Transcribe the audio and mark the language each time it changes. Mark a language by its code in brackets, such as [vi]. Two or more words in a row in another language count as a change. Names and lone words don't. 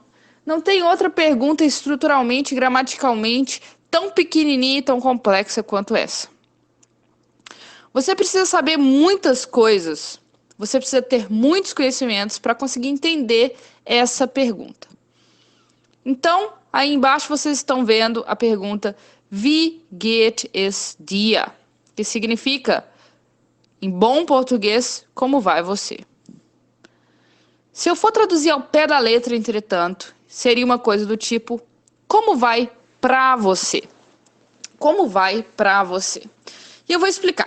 [pt] Não tem outra pergunta estruturalmente, gramaticalmente, tão pequenininha e tão complexa quanto essa. Você precisa saber muitas coisas. Você precisa ter muitos conhecimentos para conseguir entender essa pergunta. Então, aí embaixo vocês estão vendo a pergunta [de] Wie geht es dir? [pt] Que significa, em bom português, como vai você? Se eu for traduzir ao pé da letra, entretanto, seria uma coisa do tipo como vai pra você? Como vai pra você? E eu vou explicar.